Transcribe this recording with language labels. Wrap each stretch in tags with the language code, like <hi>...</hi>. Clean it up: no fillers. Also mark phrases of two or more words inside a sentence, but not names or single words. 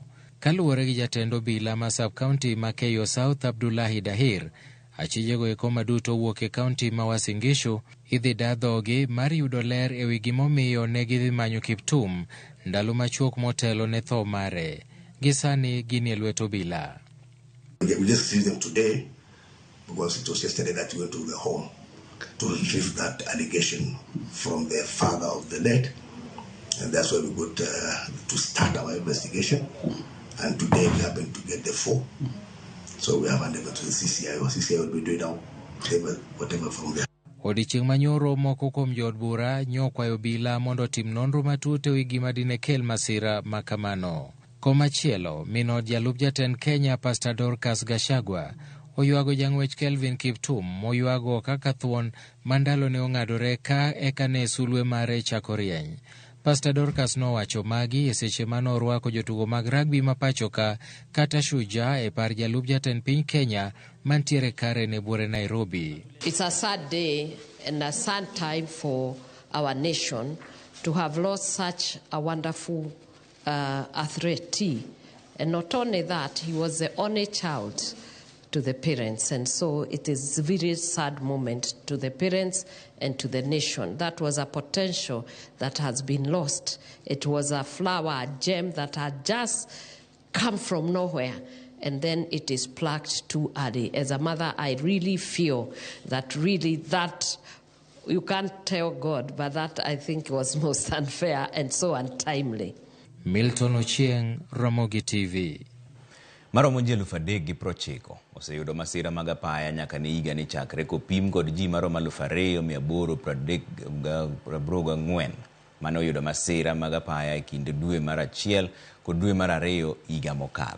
<luo>Kaluwore gi jatend obila ma sub-county ma Keyo South Abdullahi Dahir, achijego eko maduto wuok e kaunti ma Uasin Gishu idhi dadhogi mar yudo ler e wi gimomiyo ne gidhi manyo Kiptum ndalo machuok motelo ne tho mare. Gisani gini e lwet obila.</luo> <en>We just see them today because it was yesterday that we went to the home to retrieve that allegation from the father of the dead, and that's why we got to start our investigation. And today we happen to get the 4, so we have handed over to the CCI. CCI will be doing now whatever from there.</en> <luo>Odiochieng' manyoro moko kuom jood bura nyokwayo obila mondo tim nonro matut e wi gima dine kel masira makamano. Komachielo, min od jalup jatend Kenya Pastor Dorcas Gachagua oywago jang'wech Kelvin Kiptum moywago kaka thuon mandalo ne ong'adore ka eka ne sulwe mare chako rieny. Pastor Dorcas nowacho magi e seche manorwako jotugo mag rugby mapachoka kata Shujaa e par jalup jatend piny Kenya mantiere kare ne buore Nairobi.</luo> <en>It's a sad day and a sad time for our nation to have lost such a wonderful athlete. And not only that, he was the only child to the parents. And so it is a very sad moment to the parents and to the nation. That was a potential that has been lost. It was a flower, a gem that had just come from nowhere, and then it is plucked too early. As a mother, I really feel that you can't tell God, but that I think was most unfair and so untimely. Milton Ochieng, Ramogi TV.</en> <luo>Maromo ji 3,900 oseyudo masira mag apaya nyaka ne higa ni chakre kopim kod ji maromo 2,884 mane oyudo masira mag apaya e kind dwe mar achiel kod dwe mar ariyo higa mokalo.</luo>